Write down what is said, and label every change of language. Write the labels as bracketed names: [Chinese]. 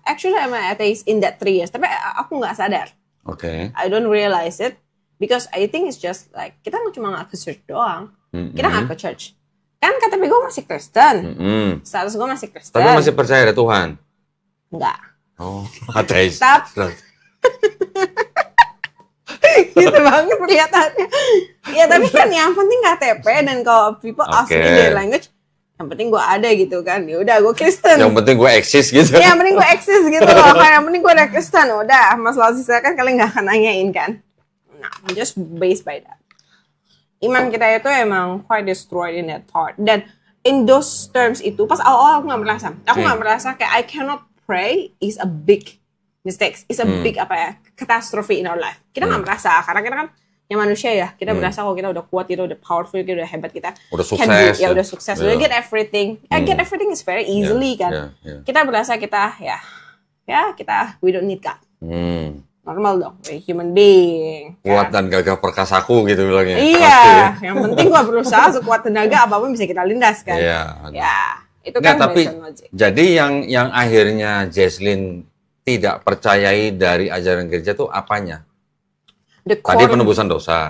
[English] Actually, I'm an atheist in that 3 years. [Indonesian] Tapi aku nggak sadar. Oke. [English] I don't realize it because I think it's just like [Indonesian] kita cuma nggak ke church doang. Kita nggak ke church. Kan KTP gue masih Kristen. Status gue masih Kristen. Tapi masih percaya ada Tuhan? Enggak. Oh, ateis. Gitu banget kelihatannya. Ya tapi kan yang penting KTP dan kalau [English] people ask me their language. [Indonesian] Yang penting gue ada gitu kan, ya udah gue Kristen. Yang penting gue eksis gitu. Ya, yang penting gue eksis gitu loh. Yang penting gue ada Kristen, udah. Masalah sisa kan kalian nggak akan nanyain kan. Nah, [English] just based by that. [Indonesian] Iman kita itu emang [English] quite destroyed in that part. [Indonesian] Dan [English] in those terms [Indonesian] itu, pas awal aku nggak merasa. Aku nggak merasa kayak [English] I cannot pray is a big mistake. It's a big catastrophe in our life. [Indonesian] Kita nggak merasa karena kita kan yang manusia ya, kita berasa kalau kita udah kuat, kita udah powerful, kita udah hebat, kita udah sukses, udah sukses, udah [English] get everything. Get everything is very easily kan. [Indonesian] Kita berasa kita kita [English] we don't need God. Normal dong, we're human being. [Indonesian] Kuat dan gagah perkasaku gitu bilangnya. Iya, yang penting gua berusaha sekuat tenaga apapun bisa kita lindas kan. Ya, itu kan tapi jadi yang akhirnya Jesslyn tidak percayai dari ajaran gereja tuh apanya? Tadi penebusan dosa.